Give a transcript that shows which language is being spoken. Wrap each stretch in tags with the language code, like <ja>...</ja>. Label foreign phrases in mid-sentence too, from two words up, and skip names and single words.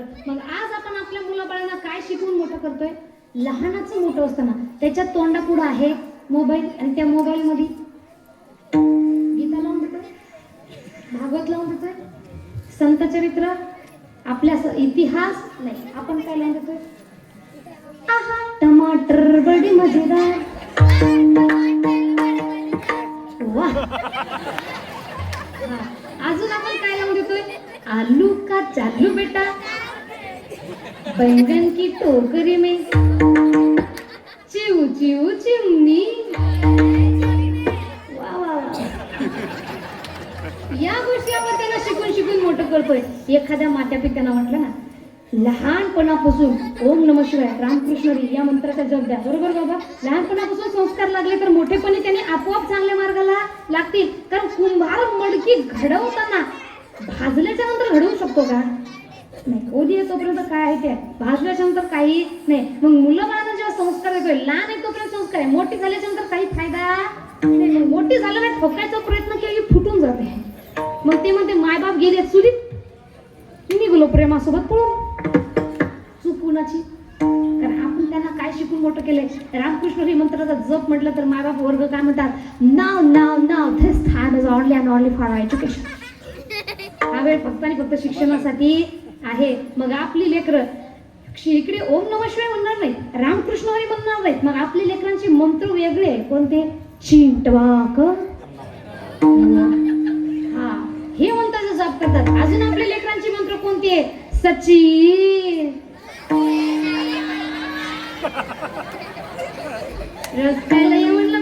<mr>मग आज आपण आपल्या मुलाबाळांना काय शिकवून मोठं करतोय? लहानाचं मोठं असताना त्याच्या तोंडापुढं आहे मोबाईल, आणि त्या मोबाईल मध्ये गीता लावून देतोय, भागवत लावून देतोय, संत चरित्र, आपल्या इतिहास नाही, आपण काय लावून देतोय?</mr> <hi>आहा टमाटर बडी मजेदार, वाह.</hi> <mr>अजून आपण काय लावून देतोय?</mr> <hi>आलू का चालू बेटा, बैंगन की टोकरी में चिव चिव चिमनी.</hi> <mr>वा वा वा. या गोष्टी आपण त्यांना शिकून शिकून मोठं करतोय. एखाद्या मात्या पित्यानं म्हटलं ना, लहानपणापासून</mr> <sa>ओम नमः शिवाय,</sa> <mr>रामकृष्ण हरी या मंत्राचा जप द्या. बरोबर बाबा? लहानपणापासून संस्कार लागले तर मोठेपणी त्यांनी आपोआप चांगल्या मार्गाला लागतील. कारण कुंभार मडकी घडवताना भाजल्याच्या नंतर घडवू शकतो का? नाही. ओधी आहे तोपर्यंत काय आहे ते, भाजल्याच्या नंतर काही नाही. मग मुलं बाळांना जेव्हा संस्कार येतोय, लहान आहे तोपर्यंत संस्कार आहे, मोठी झाल्याच्या नंतर काही फायदा नाही. मोठी झालं नाही, ठोकायचा प्रयत्न केला की फुटून जाते. मग ते म्हणते मायबाप गेले चुलीत, निघलो प्रेमासोबत पळून. चूक कुणाची? कारण आपण त्यांना काय शिकून मोठं केलंय? रामकृष्ण हरी मंत्राचा जप म्हटलं तर मायबाप वर्ग काय म्हणतात? नाव नाव नाव,</mr> <en>This time is only and only for education.</en> <mr>हा वेळ फक्त आणि फक्त शिक्षणासाठी आहे. मग आपली लेकरं इकडे</mr> <sa>ओम नमः शिवाय</sa> <mr>म्हणणार नाही, रामकृष्ण हरी म्हणणार नाहीत. मग आपल्या लेकरांचे मंत्र वेगळे. कोणते? चिंटवाक, हा हे मंत्राचा जप करतात. अजून आपल्या लेकरांची मंत्र कोणते? सचिन, रस्त्याला ये म्हणलं.</mr>